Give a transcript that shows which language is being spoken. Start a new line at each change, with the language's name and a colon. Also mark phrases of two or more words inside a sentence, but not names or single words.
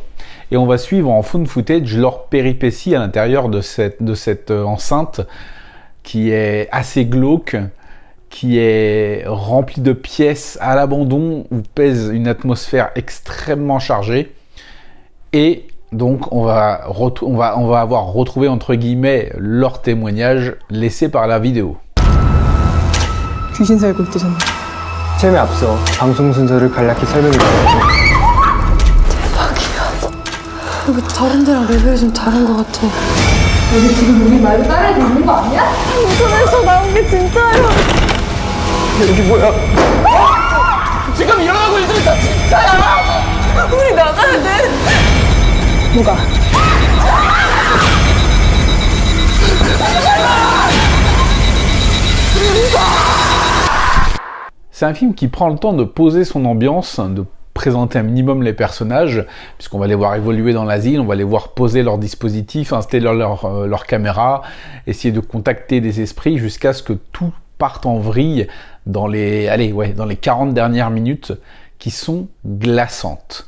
French: Et on va suivre en
English: found footage
French: leur péripétie à l'intérieur de cette enceinte qui est assez glauque, qui est remplie de pièces à l'abandon, où pèse une atmosphère extrêmement chargée. Et donc on va avoir retrouvé entre guillemets leur témoignage laissé par la vidéo.
Korean: 귀신 살고 있대잖아. 시험에 앞서 방송 순서를 간략히 설명해 드릴게요. 대박이야. 여기 다른 데랑 레벨이 좀 다른 것 같아. 여기 지금 우리 말도 따라해도 있는 거 아니야? 인터넷에서 나온 게 진짜예요. 여기 뭐야? 지금 일어나고 있는 거 진짜야. 우리 나가야 돼. 뭐가?
French: C'est un film qui prend le temps de poser son ambiance, de présenter un minimum les personnages, puisqu'on va les voir évoluer dans l'asile, on va les voir poser leur dispositif, installer leur caméra, essayer de contacter des esprits jusqu'à ce que tout parte en vrille dans les 40 dernières minutes qui sont glaçantes.